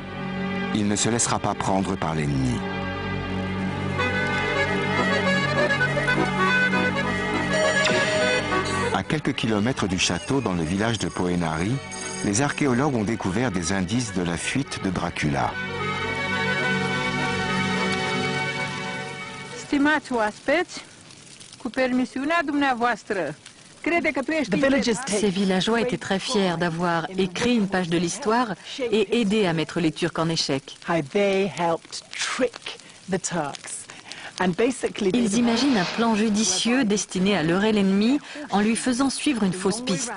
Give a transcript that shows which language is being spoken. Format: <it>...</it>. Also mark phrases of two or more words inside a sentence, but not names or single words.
<fr>Il ne se laissera pas prendre par l'ennemi. À quelques kilomètres du château, dans le village de Poenari, les archéologues ont découvert des indices de la fuite de Dracula.</fr> <ro>Stimați oaspeți, cu permisiunea dumneavoastră,</ro> <fr>Ces villageois étaient très fiers d'avoir écrit une page de l'histoire et aidé à mettre les Turcs en échec. Ils imaginent un plan judicieux destiné à leurrer l'ennemi en lui faisant suivre une fausse piste.</fr>